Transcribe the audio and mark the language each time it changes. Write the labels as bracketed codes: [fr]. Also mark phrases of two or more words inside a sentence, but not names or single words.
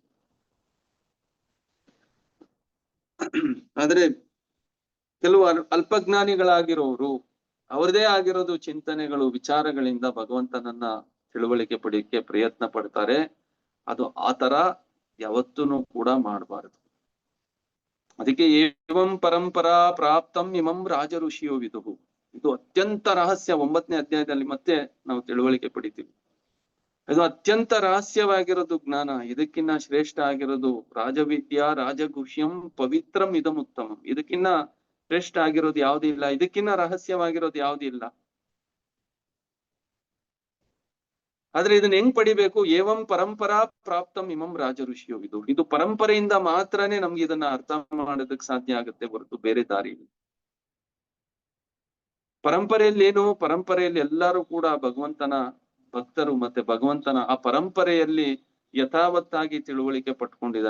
[kn] ಆದ್ರೆ ಕೆಲವು ಅಲ್ಪಜ್ಞಾನಿಗಳಾಗಿರೋರು ಅವ್ರದೇ ಆಗಿರೋದು ಚಿಂತನೆಗಳು, ವಿಚಾರಗಳಿಂದ ಭಗವಂತನನ್ನ ತಿಳುವಳಿಕೆ ಪಡೆಯಕ್ಕೆ ಪ್ರಯತ್ನ ಪಡ್ತಾರೆ. ಅದು ಆತರ ಯಾವತ್ತೂ ಕೂಡ ಮಾಡಬಾರದು. ಅದಕ್ಕೆ [sa] ಏವಂ ಪರಂಪರಾ ಪ್ರಾಪ್ತಂ ಇಮಂ ರಾಜ ಋಷಿಯೋ ವಿದುಹು. [kn] ಇದು ಅತ್ಯಂತ ರಹಸ್ಯ. 9ನೇ ಅಧ್ಯಾಯದಲ್ಲಿ ಮತ್ತೆ ನಾವು ತಿಳುವಳಿಕೆ ಪಡಿತೀವಿ. ಇದು ಅತ್ಯಂತ ರಹಸ್ಯವಾಗಿರೋದು ಜ್ಞಾನ. ಇದಕ್ಕಿನ್ನ ಶ್ರೇಷ್ಠ ಆಗಿರೋದು [sa] ರಾಜವಿದ್ಯಾ ರಾಜಗುಹ್ಯಂ ಪವಿತ್ರಂ ಇದಮುತ್ತಮಂ. [kn] ಇದಕ್ಕಿನ್ನ ಶ್ರೇಷ್ಠ ಆಗಿರೋದು ಯಾವ್ದು ಇಲ್ಲ, ಇದಕ್ಕಿನ್ನ ರಹಸ್ಯವಾಗಿರೋದು ಯಾವ್ದು ಇಲ್ಲ. ಆದ್ರೆ ಇದನ್ನ ಹೆಂಗ್ ಪಡಿಬೇಕು? [sa] ಏವಂ ಪರಂಪರಾ ಪ್ರಾಪ್ತಂ ಇಮಂ ರಾಜ ಋಷಿಯೋ ವಿದುಹು. [kn] ಇದು ಪರಂಪರೆಯಿಂದ ಮಾತ್ರನೇ ನಮ್ಗೆ ಇದನ್ನ ಅರ್ಥ ಮಾಡೋದಕ್ಕೆ ಸಾಧ್ಯ ಆಗುತ್ತೆ ಹೊರತು ಬೇರೆ ದಾರಿ ಇಲ್ಲ. ಪರಂಪರೆಯಲ್ಲಿ ಏನು? ಪರಂಪರೆಯಲ್ಲಿ ಎಲ್ಲರೂ ಕೂಡ ಭಗವಂತನ ಭಕ್ತರು ಮತ್ತೆ ಭಗವಂತನ ಆ ಪರಂಪರೆಯಲ್ಲಿ ಯಥಾವತ್ತಾಗಿ ತಿಳುವಳಿಕೆ ಪಟ್ಕೊಂಡಿದ್ದಾರೆ.